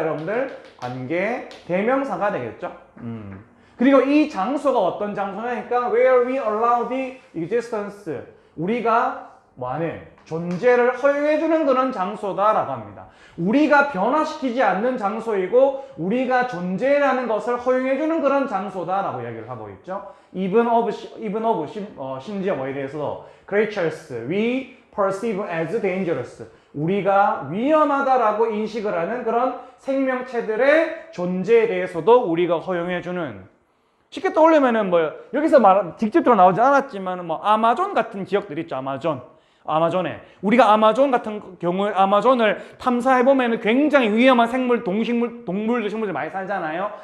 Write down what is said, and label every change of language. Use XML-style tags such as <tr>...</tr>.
<ko>여러분들 관계 대명사가 되겠죠? 그리고 이 장소가 어떤 장소냐니까</ko> <en>where we allow the existence.</en> <ko>우리가 뭐하는? 존재를 허용해주는 그런 장소다라고 합니다. 우리가 변화시키지 않는 장소이고 우리가 존재라는 것을 허용해주는 그런 장소다라고 이야기를 하고 있죠.</ko> <en>even of</en> <ko>심지어 뭐에 대해서도</ko> <en>creatures we perceive as dangerous.</en> <ko>우리가 위험하다라고 인식을 하는 그런 생명체들의 존재에 대해서도 우리가 허용해주는. 쉽게 떠올리면은 뭐 여기서 직접적으로 나오지 않았지만 뭐 아마존 같은 기억들 있죠. 아마존에 우리가 아마존 같은 경우에 아마존을 탐사해보면 굉장히 위험한 생물, 동물들, 식물들 많이 살잖아요.</ko>